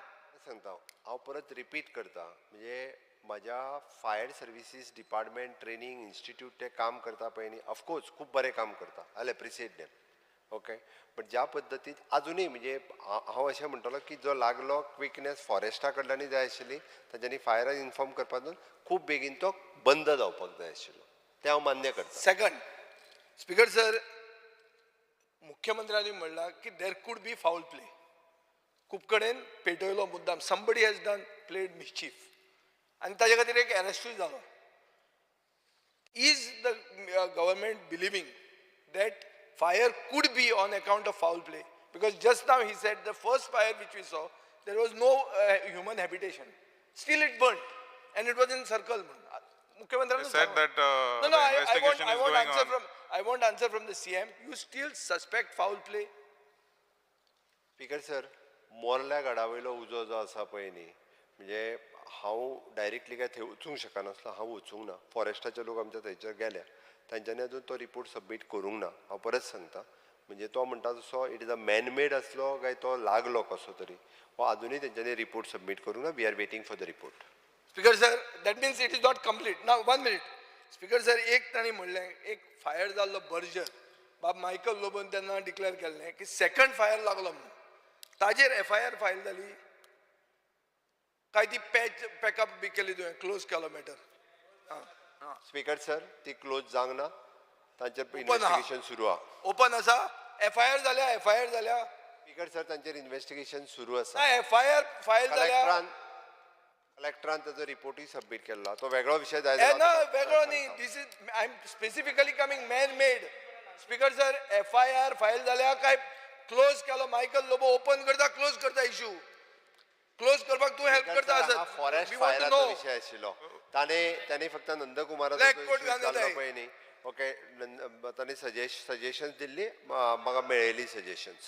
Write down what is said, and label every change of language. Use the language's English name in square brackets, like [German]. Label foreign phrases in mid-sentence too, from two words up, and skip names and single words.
[Konkani] सांगता हांव परत रिपीट करता म्हणजे म्हाज्या [English] fire services department training institute [Konkani] ते काम करता पळय न्ही ऑफकोर्स खूब बरें काम करता [English] I appreciate them okay but [Konkani] ज्या पद्दतीन आजुनूय म्हणजे हांव अशें म्हणटलो की जो लागलो क्विकनेस फॉरेस्टा कडल्यानूय जाय आशिल्ली तांच्यांनी फायराक इन्फॉर्म करपाक खूब बेगीन तो बंद जावपाक जाय आशिल्लो तें हांव मान्य करता [English] second speaker sir [Konkani] मुख्यमंत्र्यांनी म्हणलां की [English] there could be foul play [Konkani] खूब कडेन पेटयलो मुद्दाम [English] somebody has done played mischief [Konkani] आनी ताजे खातीर एक अरेस्टूय जालो [English] is the government believing that fire could be on account of foul play because just now he said the first fire which we saw there was no human habitation still it burnt and it was in circle He said that no the I investigation is want going answer on. I want answer from the CM you still suspect foul play speaker sir [Konkani] मोरल्या गाडावयलो उजो जो आसा पळय न्ही म्हणजे हांव डायरेक्टली काय थंय वचूंक शकनासलो हांव वचूंक ना फॉरेस्टाचे लोक आमच्या थंयसर गेल्या तांच्यांनी अजून तो [English] report submit [Konkani] करूंक ना हांव परत सांगता म्हणजे तो म्हणटा तसो [English] it is a manmade [Konkani] आसलो काय तो लागलो कसो तरी हो अजूनय तेंच्यांनी [English] report submit [Konkani] करूंक ना [English] we are waiting for the report speaker sir that means it is not complete now 1 minute speaker sir [Konkani] एक तांणी म्हणलें एक फायर जाल्लो बर्जर बाब मायकल लोबोन तेन्ना डिक्लेअर केल्लें की [English] second fire [Konkani] लागलो म्हणून ताजेर [English] FIR file [Konkani] जाली काय ती पॅकअप बी केली तुवें क्लोज केलो मॅटर [English] speaker sir [Konkani] ती क्लोज जावंक ना तांचेर इन्व्हेस्टिगेशन सुरू आहा ओपन आसा FIR जाल्या [English] speaker sir [Konkani] तांचेर इन्व्हेस्टिगेशन सुरू आसा [English] FIR file [Konkani] जाल्या कलेक्टरान ताजो रिपोर्टूय सबमीट केला तो वेगळो विषय जाय ना वेगळो न्ही [English] this is I am specifically coming man made speaker sir FIR file [Konkani] जाल्या काय क्लोज केलो मायकल लोबो ओपन करता क्लोज करता इश्यू क्लोज करपाक तू हेल्प करता सर फॉरेस्ट फायराचो विषय आशिल्लो ताणे फक्त नंदकुमाराचो जाल्लो पळय न्ही ओके ताणे सजेशन्स दिल्ली म्हाका मेळयली सजेशन्स